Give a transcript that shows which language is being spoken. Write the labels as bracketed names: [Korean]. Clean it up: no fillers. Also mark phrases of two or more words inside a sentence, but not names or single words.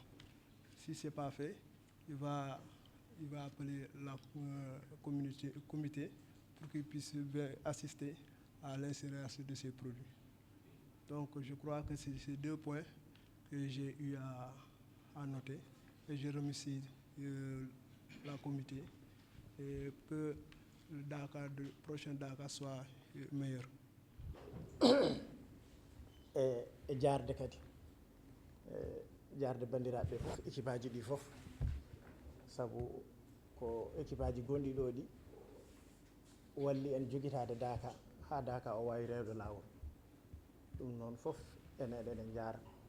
[French] Si ce n'est pas fait, il va appeler le comité pour qu'il puisse assister à l'incinération de ces produits. Donc je crois que c'est ces 2 points que j'ai eu à noter et je remercie la comité et que le prochain Dakar soit meilleur. [Fula] e jarde kadi jarde bandiraɓe fof équipe aji ɗi fof sabu ko équipe aji gonɗi ɗo ɗi walli en jogitade Dakar ha Dakar o wawi rewde lawol ɗum noon fof enen eɗen jaara